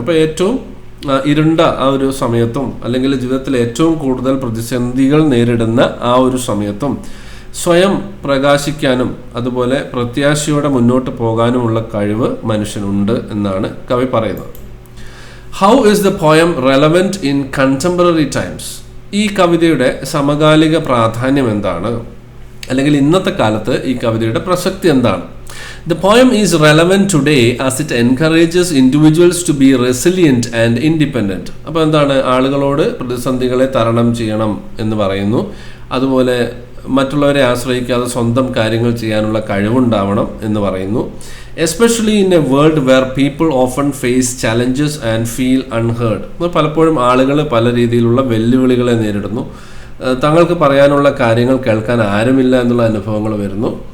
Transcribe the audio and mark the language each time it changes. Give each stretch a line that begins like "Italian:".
Malayalam: അപ്പോൾ ഏറ്റവും ഇരുണ്ട ആ ഒരു സമയത്തും അല്ലെങ്കിൽ ജീവിതത്തിൽ ഏറ്റവും കൂടുതൽ പ്രതിസന്ധികൾ നേരിടുന്ന ആ ഒരു സമയത്തും സ്വയം പ്രകാശിക്കാനും അതുപോലെ പ്രത്യാശയോടെ മുന്നോട്ട് പോകാനുമുള്ള കഴിവ് മനുഷ്യനുണ്ട് എന്നാണ് കവി പറയുന്നത്.
English: How is the poem relevant in contemporary times?
Malayalam: ഈ കവിതയുടെ സമകാലിക പ്രാധാന്യം എന്താണ്, അല്ലെങ്കിൽ ഇന്നത്തെ കാലത്ത് ഈ കവിതയുടെ പ്രസക്തി എന്താണ്?
English: The poem is relevant today as it encourages individuals to be resilient and independent.
Malayalam: അപ്പോൾ എന്താണ്? ആളുകളോട് പ്രതിസന്ധികളെ തരണം ചെയ്യണം എന്ന് പറയുന്നു. അതുപോലെ മറ്റുള്ളവരെ ആശ്രയിക്കാതെ സ്വന്തം കാര്യങ്ങൾ ചെയ്യാനുള്ള കഴിവുണ്ടാവണം എന്ന് പറയുന്നു.
English: Especially in a world where people often face challenges and feel unheard.
Malayalam: പലപ്പോഴും ആളുകൾ പല രീതിയിലുള്ള വെല്ലുവിളികളെ നേരിടുന്നു. തങ്ങൾക്ക് പറയാനുള്ള കാര്യങ്ങൾ കേൾക്കാൻ ആരുമില്ല എന്നുള്ള അനുഭവങ്ങൾ വരുന്നു.